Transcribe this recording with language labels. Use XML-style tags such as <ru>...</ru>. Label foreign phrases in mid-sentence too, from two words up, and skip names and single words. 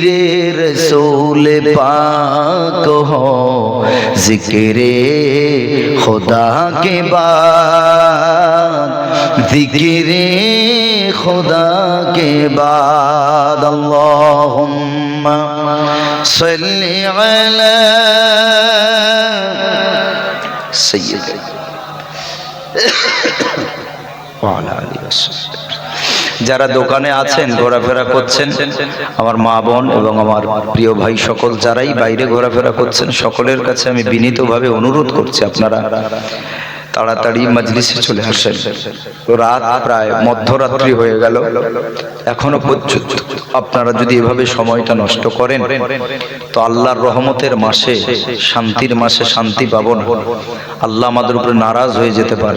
<ur>رسول پاک ہو، ذکر خدا کے بعد، ذکر خدا کے بعد</ur> <ar>اللہم صلی علی سیدنا وعلی آلہ وسلم۔</ar> <bn>যারা দোকানে আছেন, ঘোরাফেরা করছেন, আমার মা বোন এবং আমার প্রিয় ভাই সকল যারাই বাইরে ঘোরাফেরা করছেন, সকলের কাছে আমি বিনীতভাবে অনুরোধ করছি আপনারা তাড়াতাড়ি মজলিসে চলে আসেন। রাত প্রায় মধ্যরাত্রি হয়ে গেল, এখনো পর্যন্ত আপনারা যদি এভাবে সময়টা নষ্ট করেন তো আল্লাহর রহমতের মাসে, শান্তির মাসে শান্তি পাবো না, আল্লাহ আমাদের উপরে নারাজ হয়ে যেতে পারেন।</bn>